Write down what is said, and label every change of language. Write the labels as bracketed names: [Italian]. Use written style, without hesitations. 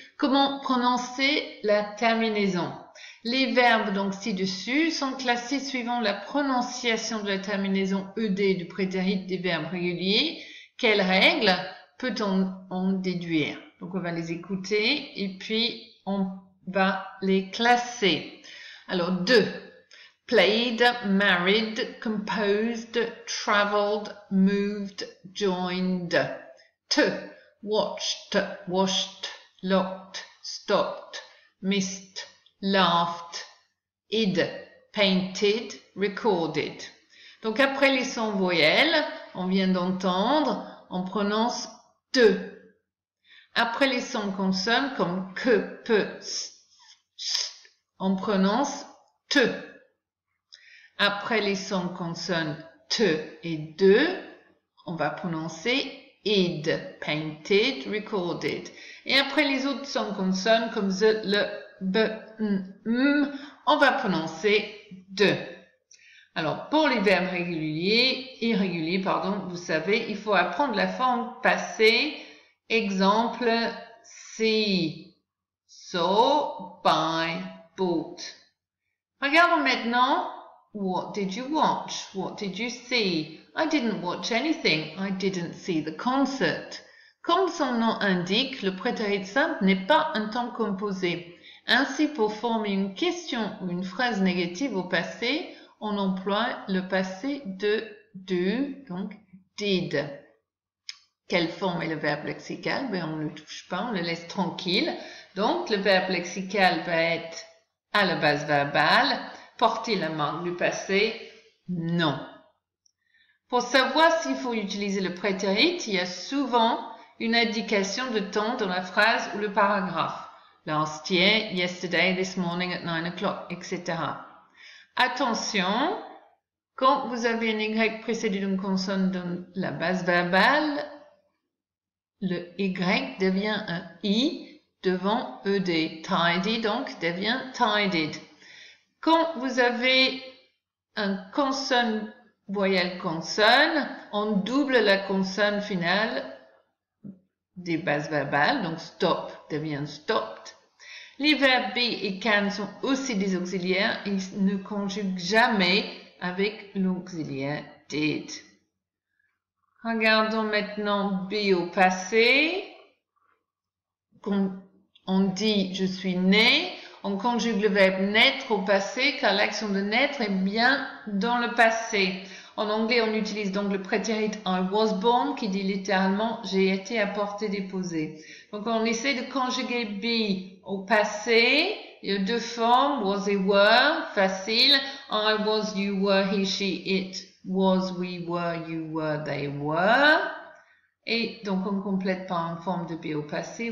[French] Comment prononcer la terminaison? Les verbes donc ci-dessus sont classés suivant la prononciation de la terminaison ed du prétérit des verbes réguliers. Quelles règles peut-on en déduire? Donc on va les écouter et puis on va les classer. Alors, 2. [English] Played, married, composed, traveled, moved, joined. 2. Watched, washed, locked, stopped, missed, laughed, id, painted, recorded. [French] Donc, après les sons voyelles, on vient d'entendre, on prononce de. Après les sons consonnes comme que, peu, on prononce te. Après les sons consonnes te et de, on va prononcer id, painted, recorded. Et après les autres sons consonnes comme the, le, b, n, on va prononcer de. Alors, pour les verbes irréguliers, vous savez, il faut apprendre la forme passée. Exemple, [English] see, saw, buy, bought. [French] Regardons maintenant. [English] What did you watch? What did you see? I didn't watch anything. I didn't see the concert. [French] Comme son nom indique, le prétérit simple n'est pas un temps composé. Ainsi, pour former une question ou une phrase négative au passé, on emploie le passé de do, donc did. Quelle forme est le verbe lexical? Ben, on ne le touche pas, on le laisse tranquille. Donc, le verbe lexical va être à la base verbale. Porter la marque du passé? Non. Pour savoir s'il faut utiliser le prétérit, il y a souvent une indication de temps dans la phrase ou le paragraphe. [English] Last year, yesterday, this morning at 9 o'clock, etc. [French] Attention, quand vous avez un Y précédé d'une consonne dans la base verbale, le Y devient un I devant ED. Tidy, donc, devient tidied. Quand vous avez un consonne, voyelle consonne, on double la consonne finale des bases verbales, donc stop devient stopped. Les verbes be et can sont aussi des auxiliaires, ils ne conjuguent jamais avec l'auxiliaire did. Regardons maintenant be au passé. On dit je suis né, on conjugue le verbe naître au passé car l'action de naître est bien dans le passé. En anglais, on utilise donc le prétérit [English] I was born [French] qui dit littéralement j'ai été apporté, déposé. Donc on essaie de conjuguer be au passé. Il y a deux formes, was et were, facile. [English] I was, you were, he, she, it was, we were, you were, they were. [French] Et donc on complète par une forme de be au passé.